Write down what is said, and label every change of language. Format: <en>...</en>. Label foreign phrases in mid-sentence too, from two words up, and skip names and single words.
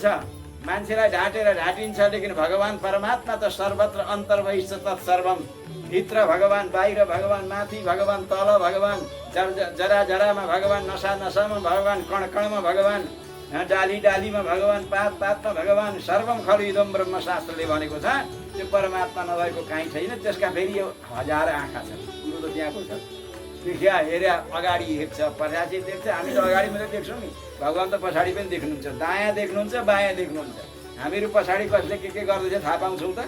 <ne>मान्छेलाई ढाँटेर ढाँटिन्छ, लेकिन भगवान परमात्मा त</ne> <sa>सर्वत्र अन्तर्बहिष्ठ तत्सर्वम।</sa> <ne>भित्र भगवान, बाहिर भगवान, माथि भगवान, तल भगवान, जरा जरामा भगवान, नसा नसामा भगवान, कण कणमा भगवान, डाली डालीमा भगवान, पात पातमा भगवान।</ne> <sa>सर्वम खलु इदं ब्रह्म</sa> <ne>शास्त्रले भनेको छ। त्यो परमात्मा नभएको काहीँ छैन। त्यसका फेरि यो हजार आँखा छन्। कुरो त त्यहाँको छ। देखिया हेऱ्या अगाडि हेर्छ, पछाडि देख्छ। हामी त अगाडि मात्रै देख्छौँ नि, भगवान त पछाडि पनि देख्नुहुन्छ, दायाँ देख्नुहुन्छ, बायाँ देख्नुहुन्छ। हामीहरू पछाडि कसले के गर्दैछ थाहा पाउँछौँ त?</ne>